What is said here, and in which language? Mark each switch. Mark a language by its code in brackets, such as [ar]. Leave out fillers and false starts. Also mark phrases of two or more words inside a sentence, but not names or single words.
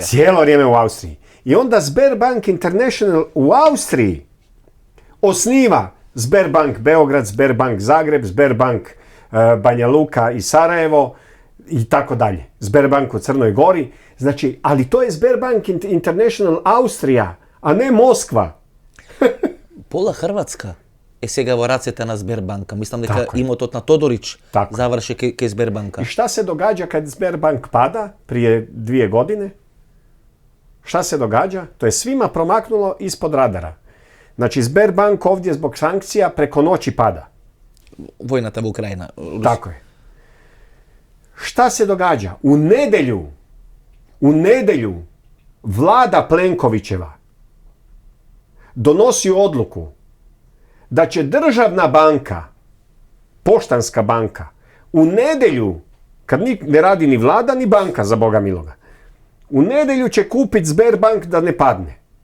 [hr] Cijelo vrijeme u Austriji. I onda Sberbank International u Austriji osniva Sberbank Beograd, Sberbank Zagreb, Sberbank Banja Luka i Sarajevo i tako dalje. Sberbank u Crnoj Gori. Znači, ali to je Sberbank International Austrija, a ne Moskva. Pola Hrvatska je [mk] сега во рацете на Сбербанка. Мислам дека имотот на Тодорич заврши кај Сбербанка. И [hr] šta se događa kad Sberbank pada prije 2 godine? Šta se događa? To je svima promaknulo ispod radara. Znači, Sberbank ovdje zbog sankcija preko noći pada. [mk] Vojната во Украина. [hr] Tako je. Šta se događa? U nedjelju vlada Plenkovićeva donosi odluku da će državna banka, Poštanska banka, u nedjelju, kad ne radi ni vlada ni banka, za Boga miloga, u nedjelju će kupiti Sberbank da ne padne.